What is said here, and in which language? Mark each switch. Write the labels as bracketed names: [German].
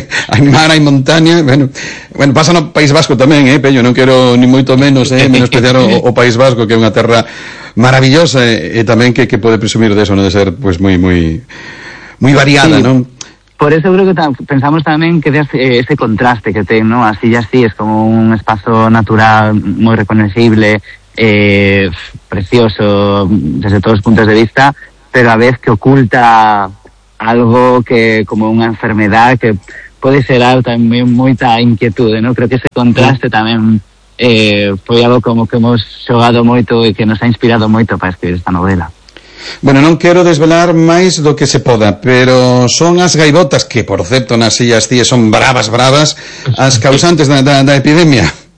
[Galician] Hai mar, hai montaña, bueno, pasa no País Vasco tamén, Peño, non quero ni moito menos, menospreciar o País Vasco, que é unha terra maravillosa, e tamén que pode presumir de eso, non de ser, pues, moi, moi... [Spanish] muy variada, sí. ¿No? Por eso creo que pensamos también que ese contraste que tiene, ¿no? Así ya sí, es como un espacio natural muy reconocible, precioso desde todos los puntos de vista, pero a vez que oculta algo que como una enfermedad que puede generar también mucha inquietud, ¿no? Creo que ese contraste también fue algo como que hemos xogado mucho y que nos ha inspirado mucho para escribir esta novela. [Galician] Bueno, non quero desvelar máis do que se poda, pero son as gaivotas, que por certo nas Illas Cíes son bravas, bravas, as causantes da epidemia.